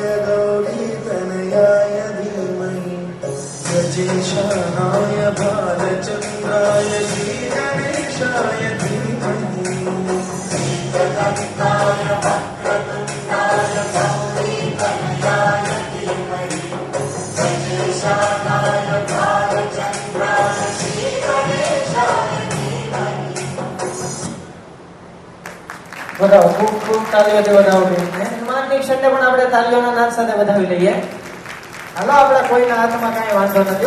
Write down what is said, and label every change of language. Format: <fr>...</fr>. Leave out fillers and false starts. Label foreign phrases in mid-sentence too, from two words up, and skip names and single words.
<sa>गौरीतनयाय धीमहि गजेशानाय भालचन्द्राय श्रीगणेशाय धीमहि एकदन्ताय वक्रतुण्डाय गौरीतनयाय धीमहि गजेशानाय भालचन्द्राय श्रीगणेशाय धीमहि</sa> <gu>વધાવો, ખૂબ ખૂબ તાલીઓથી વધાવો બેનને. સન્માનની ક્ષણને પણ આપણે તાલીઓના નાદ સાથે વધાવી લઈએ. હાલો, આપણા કોઈના હાથમાં કાંઈ વાંધો નથી.</gu>